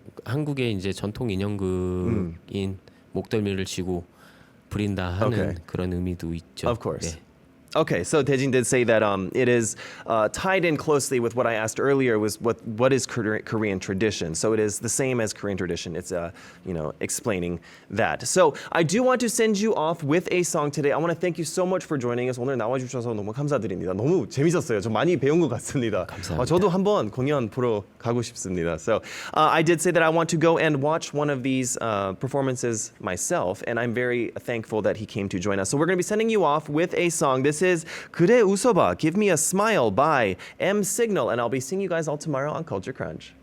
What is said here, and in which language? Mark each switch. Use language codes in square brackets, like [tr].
[ko] 한국의 이제 전통 인형극인 목덜미를 쥐고 부린다 하는 [en] Okay. [ko] 그런 의미도 있죠. [en] Of course. [ko] 네. [en] Okay, so Taejin did say that it is tied in closely with what I asked earlier, was what is Korean tradition. So it is the same as Korean tradition. It's explaining that. So I do want to send you off with a song today. I want to thank you so much for joining us. [ko] 오늘 나와주셔서 너무 감사드립니다. 너무 재밌었어요. 좀 많이 배운 것 같습니다. 감사합니다. 저도 한번 공연 보러 가고 싶습니다. [en] So I did say that I want to go and watch one of these performances myself, and I'm very thankful that he came to join us. So we're going to be sending you off with a song. This is 그래 웃어봐, Give Me a Smile by M Signal, and I'll be seeing you guys all tomorrow on Culture Crunch.